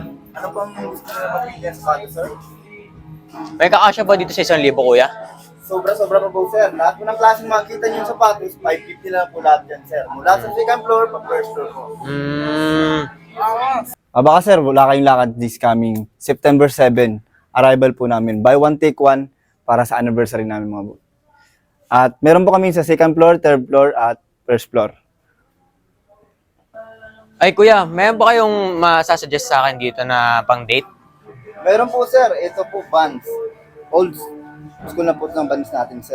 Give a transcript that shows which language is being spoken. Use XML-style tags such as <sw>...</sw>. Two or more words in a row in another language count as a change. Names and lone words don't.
<tl>Ano pang gusto nyo na mapilihan sa bago, sir? May kakasya ba dito sa 1,000, kuya? Sobra pa po, sir. Lahat po ng klaseng makikita nyo yung sapatos, 550 lang po lahat yan, sir. Mula sa</tl> <en>second floor,</en> <tl>pa</tl> <en>first floor</en> <tl>po. Baka sir, wala kayong lakad</tl> <en>this coming September 7.</en> <tl>Arrival po namin.</tl> <en>Buy one, take one</en> <tl>para sa anniversary namin mga boy. At meron po kami sa</tl> <en>second floor, third floor,</en> <tl>at</tl> <en>first floor.</en> <tl>Ay, kuya, mayroon ba kayong masasuggest sa akin dito na pang-date? Meron po sir, ito po Vans.</tl> <en>Old school</en> <tl>na po ng Vans natin sir.</tl>